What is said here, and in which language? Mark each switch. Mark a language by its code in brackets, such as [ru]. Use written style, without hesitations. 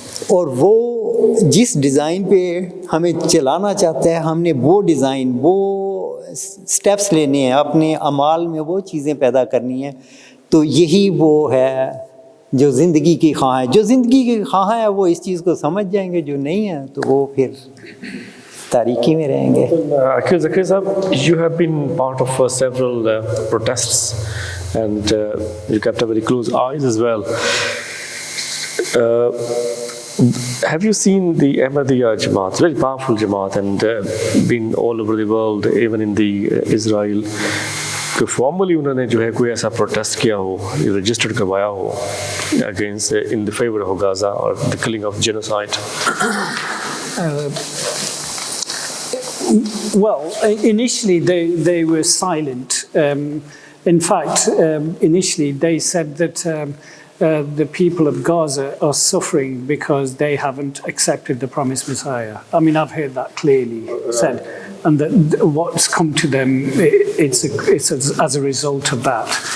[ur] اور وہ جس ڈیزائن پہ ہمیں چلانا چاہتا ہے, ہم نے وہ ڈیزائن, وہ سٹیپس لینے ہیں, اپنے اعمال میں وہ چیزیں پیدا کرنی ہیں. تو یہی وہ ہے جو زندگی کی خواہاں ہے. جو زندگی کی خواہاں ہے وہ اس چیز کو سمجھ جائیں گے, جو نہیں ہے تو وہ پھر تاریکی میں رہیں گے. [en] Zakir صاحب, you have been part of several protests and you kept a very close eyes as well. Have you seen the Ahmadiyya Jamaat, very powerful Jamaat, and been all over the world, even in the Israel, [ur] کہ formally انہوں نے جو ہے کوئی ایسا protest کیا ہو, registered کروایا ہو [en] Against in the favour of Gaza اور the killing of genocide? Well, initially they were silent. In fact, initially they said that the people of Gaza are suffering because they haven't accepted the promised Messiah. I mean, I've heard that clearly said. And that what's come to them, it's as a result of that.